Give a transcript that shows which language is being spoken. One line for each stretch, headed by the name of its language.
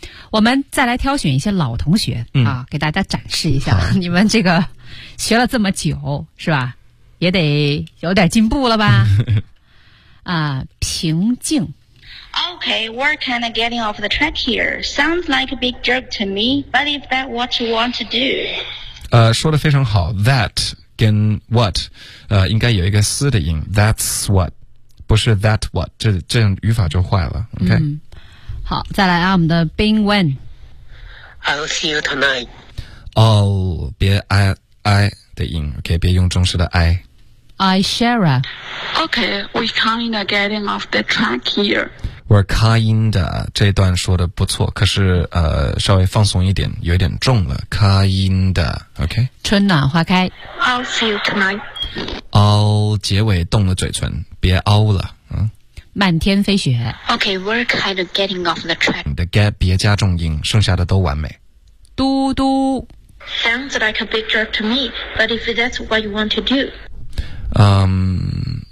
Chinese: 我们再来挑选一些老同学啊，给大家展示一下你们这个学了这么久是吧也得有点进步了吧平静
English: OK we're kind of getting off the track here sounds like a big jerk to me but if that what you want to do
Chinese: 说得非常好 that 跟 what 应该有一个思的音
English: that's what
Chinese: 不是 that what 这样语法就坏了 OK、好再来啊我们的 Bing Wen
English: I'll see you tonight
Chinese: Oh 别 I 的音 OK 别用中式的 I
English: I Shara OK we're kind of getting off the track here We're kind of
Chinese: 这一段说的不错可是稍微放松一点有点重了 kind of OK 春暖花开
English: I'll see you tonight
Chinese: I'll 结尾动了嘴唇别 I'll 了漫天飞雪
English: OK we're kind of getting off the track
Chinese: 你的 get 别加重音剩下的都完美嘟嘟
English: Sounds like a big jerk to me But if that's what you want to do